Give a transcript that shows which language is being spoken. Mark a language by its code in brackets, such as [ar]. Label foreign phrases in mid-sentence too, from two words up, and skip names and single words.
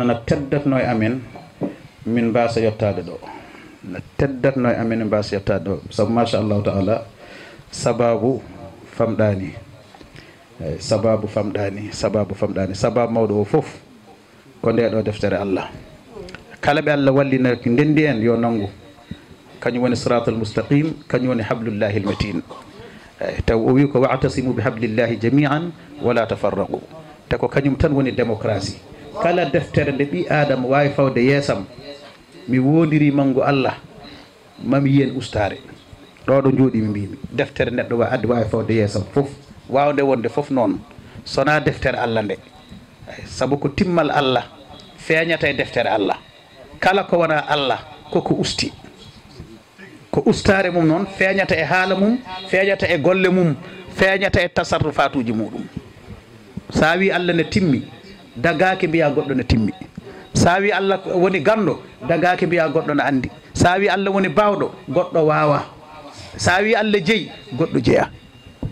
[ff] no teddatno e amen min mbasa yettade ɗo no teddatno e amen min mbasa yettade ɗo saabu machallahu taala sababu famɗani eyyi sababu famɗani sababu mawɗo o foof ko ndeɗo deftere Allah kala ɓe Allah wallina ndendi en yo nanggu kañum woni [ar] الصراط المستقيم [ff] kañum woni [ar] حبل الله المتين [ff] eyyi taw o wi ko [ar] واعتصموا بحبل الله جميعا ولا تفرقوا [ff] te ko kañum tan woni démocratie kala deftere nde ɓi adama wawi fawde yeesam mi wondiri manggo Allah mami yiyen ustare ɗo ɗo jooɗi mi mbimi deftere neɗɗo wawi fawde yeesam fof wawde wonde fof noon sona deftere Allah nde saabu ko timmal Allah feeñata e deftere Allah kala ko wona Allah koko usti ko ustare mum noon feeñata e haala mum feeñata e golle mum feeñata e tasarrufatuji muɗum sa wi Allah ne timmi dagaki mbiya goɗɗo ne timmi sa wi Allah woni gando dagaki mbiya goɗɗo ne andi sa wi Allah woni bawɗo goɗɗo wawa sa wi Allah jeeyi goɗɗo jeeya